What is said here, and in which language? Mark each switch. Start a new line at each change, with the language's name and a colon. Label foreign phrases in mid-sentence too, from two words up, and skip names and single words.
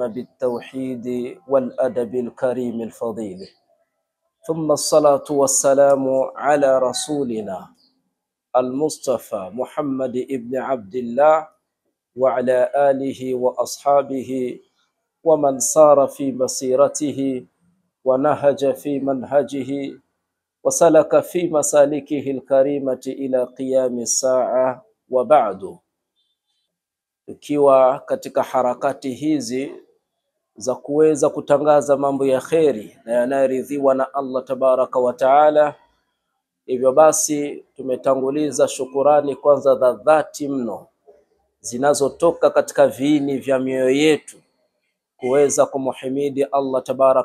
Arabic: بالتوحيد والأدب الكريم الفضيل، ثم الصلاة والسلام على رسولنا المصطفى محمد ابن عبد الله وعلى آله وأصحابه ومن صار في مسيرته ونهج في منهجه وسلك في مسالكه الكريمة إلى قيام الساعة وبعد.
Swahili: Ikiwa katika harakati hizi za kuweza kutangaza mambo ya kheri na yanayoridhiwa na Allah
Arabic: تبارك وتعالى,
Swahili: hivyo basi tumetanguliza shukurani kwanza za dhati mno zinazotoka katika viini vya mioyo yetu kuweza kumhimidi Allah tabaraka